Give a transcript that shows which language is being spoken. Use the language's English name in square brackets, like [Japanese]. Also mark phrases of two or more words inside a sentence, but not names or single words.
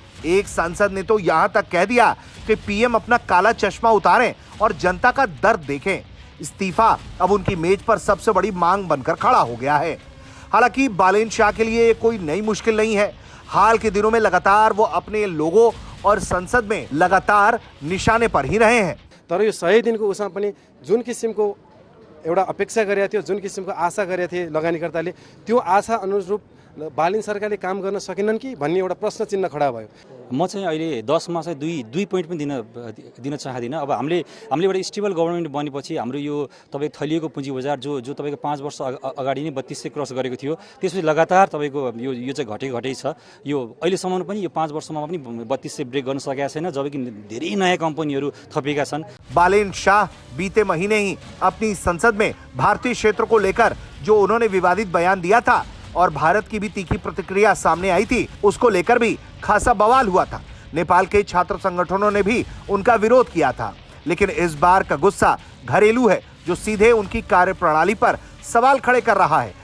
[Hindi] एक सांसद ने तो यहां तक कह दिया कि पीएम अपना काला चश्मा उतारें और जनता का दर्द देखें। इस्तीफा अब उनकी मेज पर सबसे बड़ी मांग बनकर खड़ा हो गया है। हालांकि बालेन शाह के लिए कोई नई मुश्किल नहीं है। हाल के दिनों में लगातार वो अपने लोगों और संसद में लगातार निशाने पर ही रहे हैं। [Nepali] तर यो 100 दिनको उसमा पनि जुन किसिमको एउटा अपेक्षा गरेका थियो, जुन किसिमको आशा गरेका थिए लगानीकर्ताले, त्यो आशा अनुरूप बालेन सरकारले काम गर्न सकेनन् कि भन्ने एउटा प्रश्न चिन्ह खडा भयो। म चाहिँ अहिले 10 मा चाहिँ दुई पोइन्ट पनि दिन चाहदिनँ। अब हामीले एउटा [English] stable government [Nepali] बनेपछि हाम्रो यो तपाईँ थलिएको पुँजी बजार जो तपाईँको 5 वर्ष अगाडि नै 3200 क्रस गरेको थियो, त्यसपछि लगातार तपाईँको यो चाहिँ घटै छ। यो अहिलेसम्म पनि यो 5 वर्षमा पनि 3200 ब्रेक गर्न सकेका छैन, जबकि धेरै नयाँ कम्पनीहरू थपिएका छन्। [Hindi] बालेन शाह बीते महीने ही अपनी संसद में भारतीय क्षेत्र को लेकर जो उन्होंने विवादित बयान दिया था और भारत की भी तीखी प्रतिक्रिया सामने आई थी, उसको लेकर भी खासा बवाल हुआ था। नेपाल के छात्र संगठनों ने भी उनका विरोध किया था। लेकिन इस बार का गुस्सा घरेलू है, जो सीधे उनकी कार्यप्रणाली पर सवाल खड़े कर रहा है।